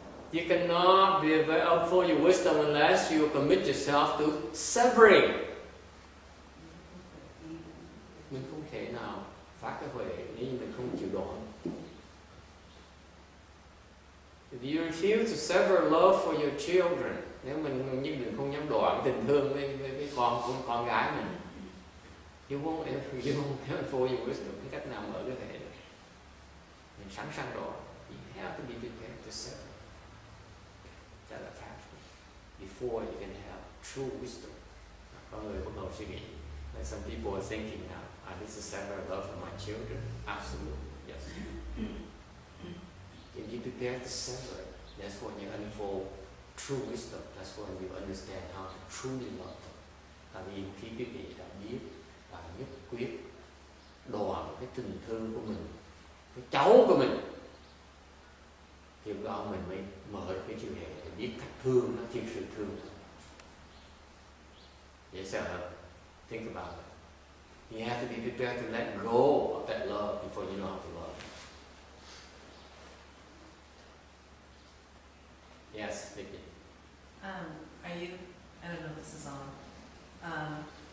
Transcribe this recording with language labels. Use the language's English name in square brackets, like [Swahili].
[English] You cannot be up for your wisdom unless you commit yourself to severing. [Vietnamese] Mình không thể nào phát cái huệ nếu như mình không chịu đoạn. [English] If you refuse to sever love for your children, [Vietnamese] nếu mình không dám đoạn tình thương với con gái mình, [English] you won't have for your wisdom. [Vietnamese] Cái cách nào mở cái thể được? Mình sẵn sàng đoạn. [English] You have to be prepared to sever that attachment before you can have true wisdom. [Vietnamese] Có người bắt đầu suy nghĩ. [English] Like some people are thinking now, I need to sever love for my children. Absolutely, yes. If you prepare to sever it, that's when you unfold true wisdom. That's when you understand how to truly love them. [Vietnamese] Tại vì khi quý vị đã biết và nhất quyết đoạn cái tình thương của mình, cái cháu của mình, thì lúc đó mình mới mở được cái chiều hệ để biết cách thương nó, thiệt sự thương. Dễ sợ không? [English] Think about it. You have to be prepared to let go of that love before you know how to love. Yes, Vicky. Are you I don't know if this is on.